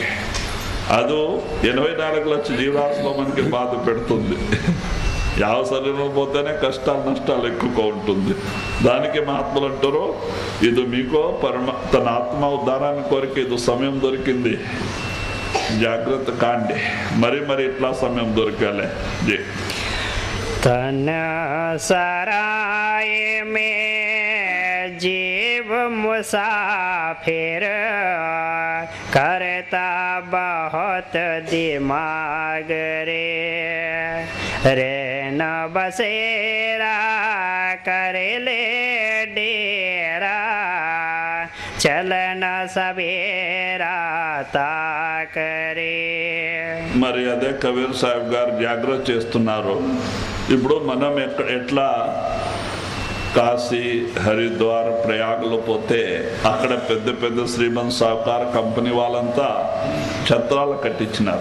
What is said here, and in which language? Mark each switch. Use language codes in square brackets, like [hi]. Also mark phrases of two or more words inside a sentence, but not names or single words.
[te] అది 84 లక్షల జీవరాశిలో మనకి బాధ పెడుతుంది. యావ శరీరం పోతేనే కష్టాలు నష్టాలు ఎక్కువగా ఉంటుంది. దానికి మహాత్ములు అంటారు, ఇది మీకు తన ఆత్మ ఉద్ధారాన్ని కోరిక ఇది సమయం దొరికింది, జాగ్రత్త కాండి. మరి ఇట్లా సమయం దొరకాలి. [hi] तन सराय में जीव मुसाफिर करता बहुत दिमाग रे न बसेरा कर ले डेरा चलन सवेरा ताकरे. [te] మరి అదే కబీర్ సాహెబ్ గారు జాగ్రత్త చేస్తున్నారు. ఇప్పుడు మనం ఎట్లా కాశీ, హరిద్వార్, ప్రయాగ్లో పోతే అక్కడ పెద్ద పెద్ద శ్రీమంత్ సాహుకార్ కంపెనీ వాళ్ళంతా ఛత్రాలు కట్టించినారు.